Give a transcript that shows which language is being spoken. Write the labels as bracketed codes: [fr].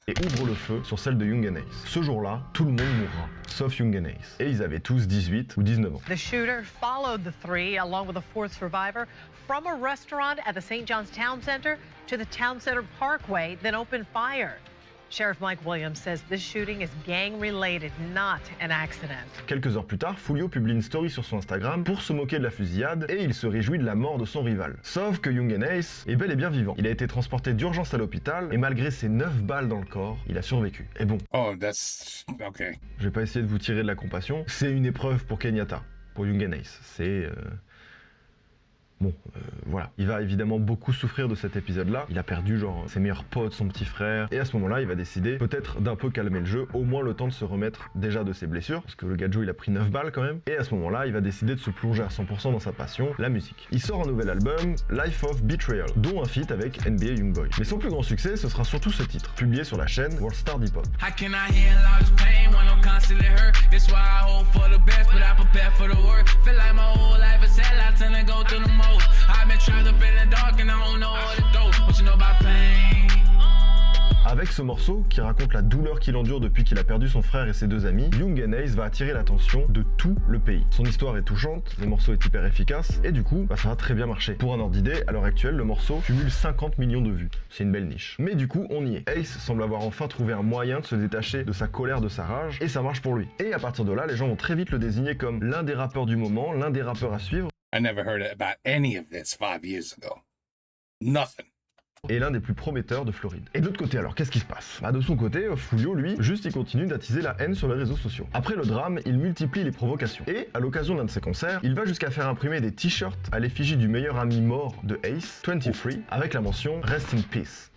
[fr] et ouvrent le feu sur celle de Young and Ace. Ce jour-là, tout le monde mourra, sauf Young and Ace. Et ils avaient tous 18 ou 19 ans. [en] The shooter followed the three, along with a fourth survivor, from a restaurant at the St. John's Town Center to the Town Center Parkway, then opened fire. Sheriff Mike Williams says this shooting is gang-related, not an accident. [fr] Quelques heures plus tard, Foulio publie une story sur son Instagram pour se moquer de la fusillade et il se réjouit de la mort de son rival. Sauf que Young Ace est bel et bien vivant. Il a été transporté d'urgence à l'hôpital et malgré ses 9 balles dans le corps, il a survécu. Et bon, [en] Oh, that's okay. [fr] je vais pas essayer de vous tirer de la compassion, c'est une épreuve pour Kenyatta, pour Young Ace. C'est... Bon, voilà. Il va évidemment beaucoup souffrir de cet épisode-là. Il a perdu genre ses meilleurs potes, son petit frère. Et à ce moment-là, il va décider peut-être d'un peu calmer le jeu, au moins le temps de se remettre déjà de ses blessures. Parce que le gars Joe, il a pris 9 balles quand même. Et à ce moment-là, il va décider de se plonger à 100% dans sa passion, la musique. Il sort un nouvel album, Life of Betrayal, dont un feat avec NBA Youngboy. Mais son plus grand succès, ce sera surtout ce titre, publié sur la chaîne World Star Hip Hop. [en] How can I handle all this pain when I'm constantly hurt? That's why I hope for the best, but I prepare for the worst. Feel like my whole life is hell, I tend to go through the most. I've been trapped up in the dark and I don't know where to go. What you know about pain? [fr] Avec ce morceau, qui raconte la douleur qu'il endure depuis qu'il a perdu son frère et ses 2 amis, Young Ace va attirer l'attention de tout le pays. Son histoire est touchante, le morceau est hyper efficace, et du coup, ça va très bien marcher. Pour un ordre d'idée, à l'heure actuelle, le morceau cumule 50 millions de vues. C'est une belle niche. Mais du coup, on y est. Ace semble avoir enfin trouvé un moyen de se détacher de sa colère, de sa rage, et ça marche pour lui. Et à partir de là, les gens vont très vite le désigner comme l'un des rappeurs du moment, l'un des rappeurs à suivre, [en] I never heard about any of this 5 years ago. Nothing. [fr] et l'un des plus prometteurs de Floride. Et de l'autre côté, alors, qu'est-ce qui se passe? De son côté, Foulio, lui, juste il continue d'attiser la haine sur les réseaux sociaux. Après le drame, il multiplie les provocations. Et, à l'occasion d'un de ses concerts, il va jusqu'à faire imprimer des t-shirts à l'effigie du meilleur ami mort de Ace, 23, avec la mention « [en] Rest in Peace ».